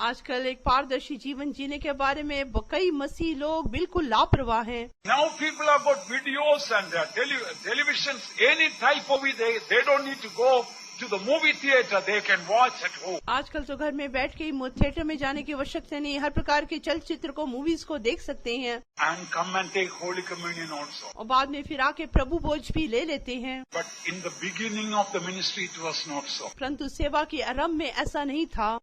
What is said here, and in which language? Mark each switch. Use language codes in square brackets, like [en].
[hi] आजकल एक पारदर्शी जीवन जीने के बारे में कई मसीह लोग बिल्कुल लापरवाह हैं। [en] Now people have got videos and televisions, any type of it, they don't need to go to the movie theater, they can watch at home. [hi] आजकल तो घर में बैठ के ही थिएटर में जाने की आवश्यकता नहीं, हर प्रकार के चलचित्र को मूवीज को देख सकते हैं। [en] And come and take Holy Communion also. [hi] और बाद में फिर आके प्रभु भोज भी ले लेते हैं। [en] But in the beginning of the ministry it was not so. [hi] परंतु सेवा के आरंभ में ऐसा नहीं था।